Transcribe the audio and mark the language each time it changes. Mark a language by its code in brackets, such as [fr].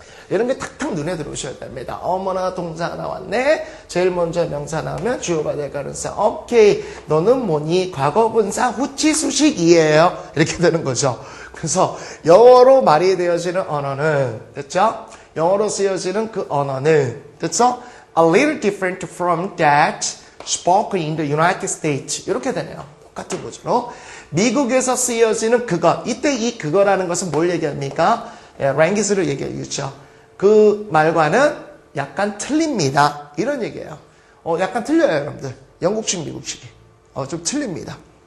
[ko] 이런 게 탁탁 눈에 들어오셔야 됩니다. 어머나 동사가 나왔네. 제일 먼저 명사 나오면 주어가 될 가능성. 오케이. 너는 뭐니? 과거분사 후치수식이에요. 이렇게 되는 거죠. 그래서 영어로 말이 되어지는 언어는 됐죠? 영어로 쓰여지는 그 언어는 됐죠? [en] A little different from that spoken in the United States. [ko] 이렇게 되네요. 똑같은 거죠. 미국에서 쓰여지는 그것. 이때 이 그거라는 것은 뭘 얘기합니까? 예, 랭귀지를 얘기하겠죠. 그 말과는 약간 틀립니다. 이런 얘기예요. 약간 틀려요, 여러분들. 영국식, 미국식이. 좀 틀립니다.